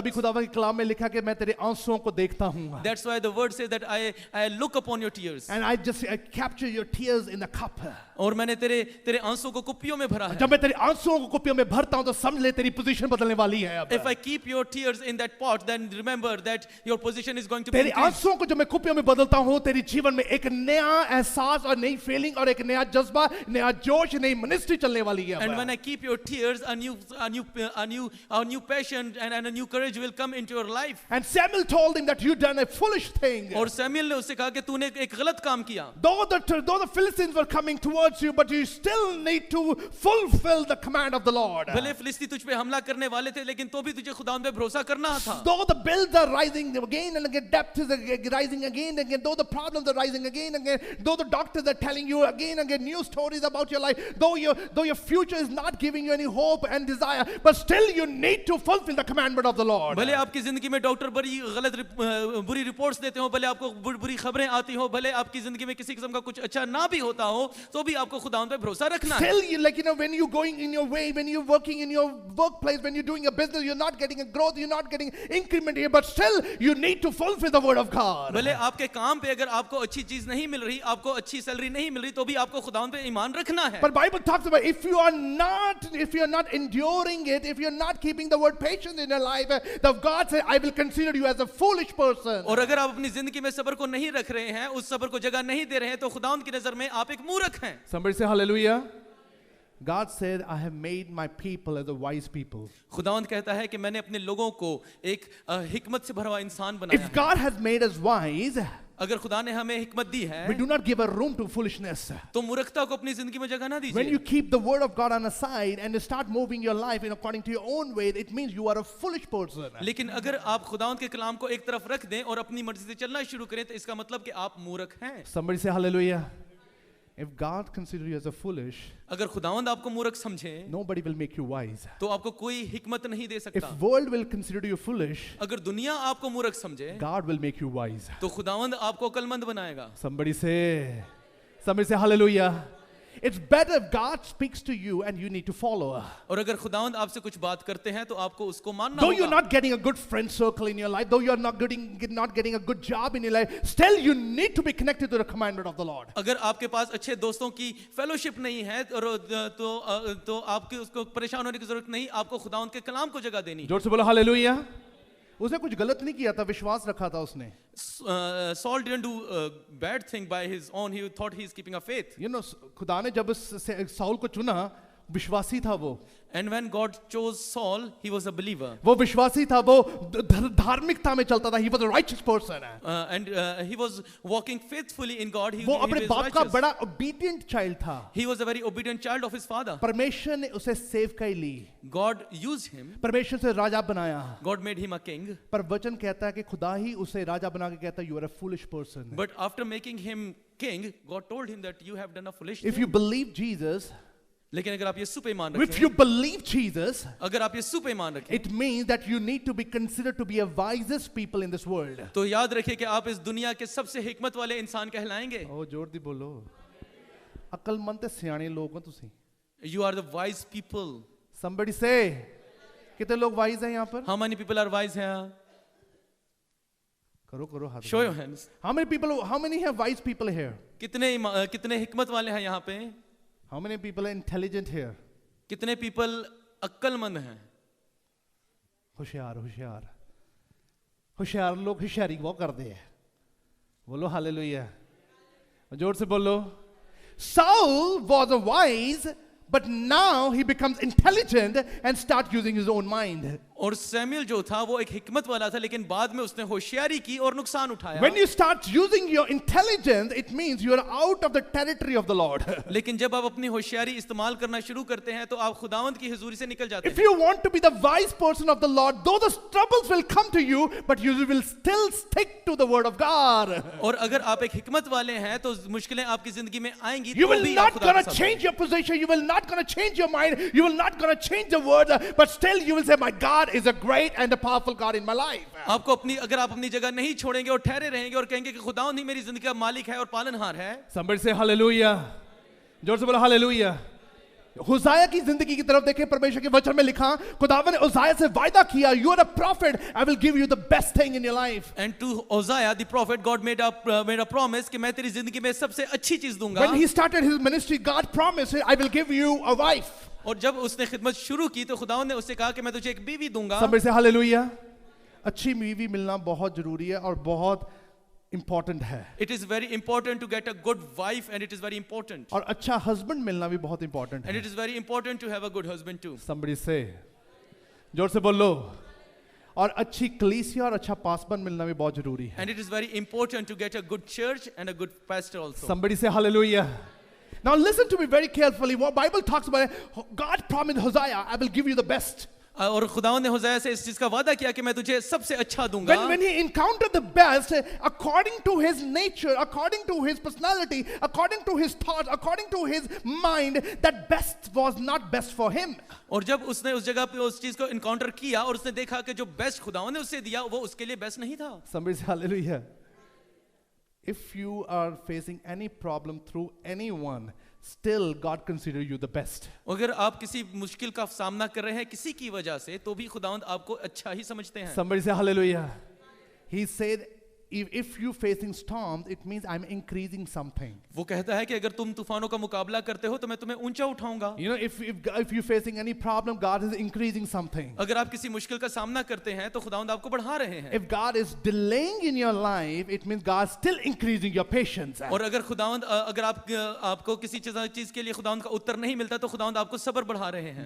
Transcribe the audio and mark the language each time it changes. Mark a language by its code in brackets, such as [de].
[hi] तभी खुदा के कलाम में लिखा कि मैं तेरे आंसुओं को देखता हूँ। [en] That's why the word says that I look upon your tears, And I capture your tears in the cup. [hi] और मैंने तेरे आंसुओं को कुप्पियों में भरा है। जब मैं तेरे आंसुओं को कुप्पियों में भरता हूँ तो समझ ले तेरी पोजीशन बदलने वाली है अब। [en] If I keep your tears in that pot, then remember that your position is going to be [hi] तेरे [en] increased. [hi] आंसुओं को जब मैं कुप्पियों में बदलता हूँ तेरी जीवन में एक नया एहसास और नई फीलिंग और एक नया जज्बा, नया जोश, नई मिनिस्ट्री चलने वाली है। [en] And when I keep your tears, a new passion and a new courage will come into your life. And Samuel told him that you done a foolish thing. [hi] और सैमुएल ने उससे कहा कि तूने एक गलत काम किया। [en] Though the Philistines were coming towards you, but you still need to fulfill the command of the Lord. [hi] भले फिलिस्ती तुझ पे हमला करने वाले थे, लेकिन तो भी तुझे खुदावंद पे भरोसा करना था। [en] Though the bills are rising again and again, depth is rising again and again, though the problems are rising again and again, though the doctors are telling you again and again new stories about your life, though your future is not giving you any hope and desire, but still you need to fulfill the commandment of the Lord. [hi] भले आपकी जिंदगी में doctor बुरी reports देते हो, भले आपको बुरी खबरें आती हो, भले आपकी जिंदगी में किसी किस्म का कुछ अच्छा ना भी होता हो, तो भी आपको खुदावंद पे भरोसा रखना है। [en] Still, when you're going in your way, when you're working in your workplace, when you're doing a business, you're not getting a growth, you're not getting increment here, but still you need to fulfill the word of God. [hi] भले आपके काम पे अगर आपको अच्छी चीज नहीं मिल रही, आपको अच्छी सैलरी नहीं मिल रही, तो भी आपको खुदावंद पे ईमान रखना है। [en] But Bible talks about if you are not enduring it, if you're not keeping the word patience in your life, the God says, I will consider you as a foolish person. [hi] और अगर आप अपनी जिंदगी में सब्र को नहीं रख रहे हैं, उस सब्र को जगह नहीं दे रहे हैं, तो खुदावंद की नजर में आप एक मूर्ख हैं। [en] Somebody say hallelujah. God said, I have made my people as a wise people. [hi] खुदावंद कहता है कि मैंने अपने लोगों को एक हिकमत से भरा हुआ इंसान बनाया [en] If [hi] है। [en] God has made us wise, [hi] अगर खुदा ने हमें हिकमत दी है, [en] we do not give a room to foolishness. [hi] तो मूर्खता को अपनी जिंदगी में जगह ना [en] When [hi] दीजिए। [en] you keep the word of God on the side and start moving your life in according to your own way, it means you are a foolish person. [hi] लेकिन अगर आप खुदावंद के कलाम को एक तरफ रख दें और अपनी मर्जी से चलना शुरू करें, तो इसका मतलब कि आप मूर्ख हैं। [en] Somebody say hallelujah. If God considers you as a foolish, [hi] अगर खुदावंद आपको मूर्ख समझे, [en] nobody will make you wise. [hi] तो आपको कोई हिकमत नहीं दे [en] If [hi] सकता। [en] world will consider you foolish, [hi] अगर दुनिया आपको मूर्ख समझे, [en] God will make you wise. [hi] तो खुदावंद आपको अक्लमंद बनाएगा। [en] Somebody say hallelujah. It's better if God speaks to you and you need to follow. [hi] और अगर खुदावंद आपसे कुछ बात करते हैं, तो आपको उसको मानना [en] Though you're [hi] होगा। [en] not getting a good friend circle in your life, though you're not getting a good job in your life, still you need to be connected to the commandment of the Lord. [hi] अगर आपके पास अच्छे दोस्तों की fellowship नहीं है, तो आपके उसको परेशान होने की जरूरत नहीं, आपको खुदावंद के कलाम को जगह देनी। जोर से बोलो हालेलुया। उसने कुछ गलत नहीं किया था, विश्वास रखा था उसने। [en] Saul didn't do a bad thing by his own. He thought he's keeping a faith. [hi] खुदा ने जब साउल को चुना, विश्वासी था वो। [en] And when God chose Saul, he was a believer. [hi] वो विश्वासी था, वो धार्मिकता में चलता था। [en] He was a righteous person. And he was walking faithfully in God. [hi] वो अपने [en] was [hi] बाप का [en] righteous. [hi] बड़ा obedient child था। [en] He was a very obedient child of his father. [hi] परमेश्वर ने उसे सेव कर ली। [en] God used him. [hi] परमेश्वर से राजा बनाया। [en] God made him a king. [hi] पर वचन कहता है कि खुदा ही उसे राजा बना के कहता है, [en] you are a foolish person. But after making him king, God told him that you have done a foolish If thing. you believe Jesus, [hi] लेकिन अगर आप यीशु पे ईमान [en] if you [hi] रखें, [en] believe Jesus, [hi] अगर आप यीशु पे ईमान रखें, [en] it means that you need to be considered to be a wisest people in this world. [hi] तो याद रखिए कि आप इस दुनिया के सबसे हिकमत वाले इंसान कहलाएंगे। [pa] ओ जोर दी बोलो। अकलमंद ते सियाने लोग हो तुसी। [en] You are the wise people. Somebody say, [hi] कितने लोग wise हैं यहाँ पर? [en] How many people are wise here? [hi] करो करो हाथ। [en] Show your hands. How many have wise people here? [hi] कितने हिकमत वाले हैं यहाँ पे? [en] How many people are intelligent here? [hi] कितने people अक्लमंद हैं? होशियार होशियार होशियार लोग होशियारी वो करते हैं। बोलो हालेलुया। जोर से बोलो। [en] Saul was a wise, but now he becomes intelligent and start using his own mind. [hi] और सैमुअल जो था वो एक हिकमत वाला था, लेकिन बाद में उसने होशियारी की और नुकसान उठाया। [en] When you start using your intelligence, it means you are out of the territory of the Lord. [hi] लेकिन जब आप अपनी होशियारी इस्तेमाल करना शुरू करते हैं तो आप खुदावंद की हुजूरी से निकल जाते [en] If [hi] हैं। [en] you want to be the wise person of the Lord, though the troubles will come to you, but you will still stick to the word of God. [hi] और अगर आप एक हिकमत वाले हैं तो मुश्किलें आपकी जिंदगी में आएंगी, [en] You [hi] तो [en] will [hi] भी [en] not [hi] आप खुदा [en] gonna [hi] के साथ [en] change your position. You will not gonna change your mind. You will not gonna change the word. But still, you will say, "My God is a great and a powerful God in my life." [hi] आपको अपनी अगर आप अपनी जगह नहीं छोड़ेंगे और ठहरे रहेंगे और कहेंगे कि खुदावंद ही मेरी जिंदगी का मालिक है और पालनहार है। [en] Somebody say hallelujah. [hi] जोर से बोलो hallelujah. हुजाया की जिंदगी की तरफ देखें, परमेश्वर के वचन में लिखा, खुदावन ने हुजाया से वायदा किया, [en] "You are a prophet. I will give you the best thing in your life." And to Hosea the prophet, God made a promise [hi] कि मैं तेरी जिंदगी में सबसे अच्छी चीज दूंगा। [en] When he started his ministry, God promised, "I will give you a wife." [hi] और जब उसने खिदमत शुरू की तो खुदावंद ने उससे कहा कि मैं तुझे एक बीवी दूंगा। [en] Somebody say hallelujah. [hi] अच्छी बीवी मिलना बहुत जरूरी है और बहुत important है, [en] It is very important to get a good wife, and it is very important, [hi] और अच्छा husband मिलना भी बहुत important [en] and [hi] है. [en] it is very important to have a good husband too. Somebody say, [hi] जोर से बोलो, और अच्छी कलीसिया और अच्छा पासबन मिलना भी बहुत जरूरी है. [en] And it is very important to get a good church and a good pastor also. Somebody say hallelujah. Now listen to me very carefully. What Bible talks about, God promised Hosea, "I will give you the best." [hi] और खुदावंद ने होशाया से इस चीज का वादा किया कि मैं तुझे सबसे अच्छा दूंगा। [en] When he encountered the best, according to his nature, according to his personality, according to his thoughts, according to his mind, that best was not best for him. [hi] और जब उसने उस जगह पे उस चीज को इनकाउंटर किया और उसने देखा कि जो बेस्ट खुदावंद ने उसे दिया वो उसके लिए बेस्ट नहीं था। [en] Somebody say hallelujah. If you are facing any problem through anyone, still God consider you the best. [hi] अगर आप किसी मुश्किल का सामना कर रहे हैं किसी की वजह से, तो भी खुदावंद आपको अच्छा ही समझते हैं। [en] Somebody say hallelujah. He said, if you facing storms, it means I'm increasing something. [hi] वो कहता है कि अगर तुम तूफानों का मुकाबला करते हो तो मैं तुम्हें ऊंचा उठाऊंगा। [en] You know, if you're facing any problem, God is increasing something. [hi] अगर आप किसी मुश्किल का सामना करते हैं तो खुदावंद आपको बढ़ा रहे हैं। [en] If God is delaying in your life, it means God's still increasing your patience. [hi] और अगर खुदावंद अगर आपको किसी चीज के लिए खुदावंद का उत्तर नहीं मिलता तो खुदावंद आपको सब्र बढ़ा रहे हैं।